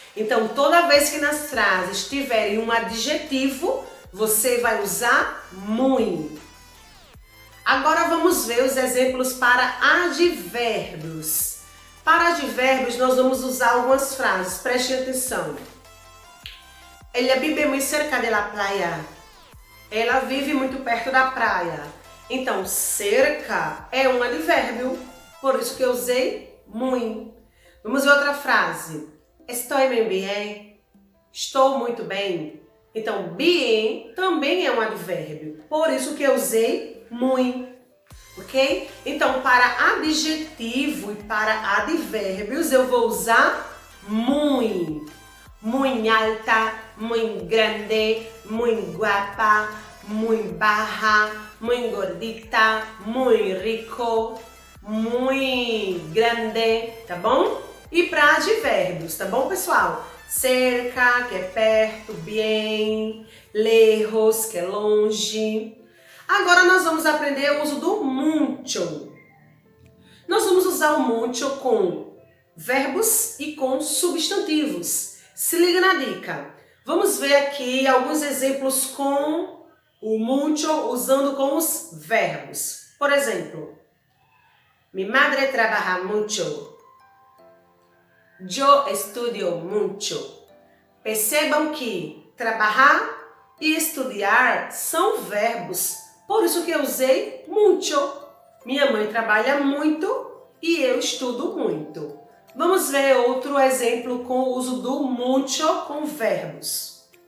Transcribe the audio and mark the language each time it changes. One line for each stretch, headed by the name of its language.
Portuguese: Então, toda vez que nas frases tiverem um adjetivo, você vai usar muy. Agora vamos ver os exemplos para advérbios. Para advérbios, nós vamos usar algumas frases, prestem atenção.
Spanish: Ella vive muy cerca de la playa.
Portuguese: Ela vive muito perto da praia. Então, cerca é um advérbio, por isso que eu usei muy. Vamos ver outra frase.
Spanish: Estoy muy bien.
Portuguese: Estou muito bem. Então, bien também é um advérbio, por isso que eu usei muy. Ok? Então, para adjetivo e para advérbios, eu vou usar muy.
Spanish: Muy alta, muy grande, muy guapa, muy baja, muy gordita, muy rico, muy grande,
Portuguese: tá bom? E para advérbios, tá bom, pessoal? Cerca, que é perto, bien, lejos, que é longe. Agora nós vamos aprender o uso do mucho. Nós vamos usar o mucho com verbos e com substantivos. Se liga na dica. Vamos ver aqui alguns exemplos com o mucho usando com os verbos. Por exemplo,
Spanish: mi madre trabaja mucho. Yo estudio mucho.
Portuguese: Percebam que trabalhar e estudar são verbos, por isso que eu usei mucho. Minha mãe trabalha muito e eu estudo muito. Vamos ver outro exemplo com o uso do mucho com verbos.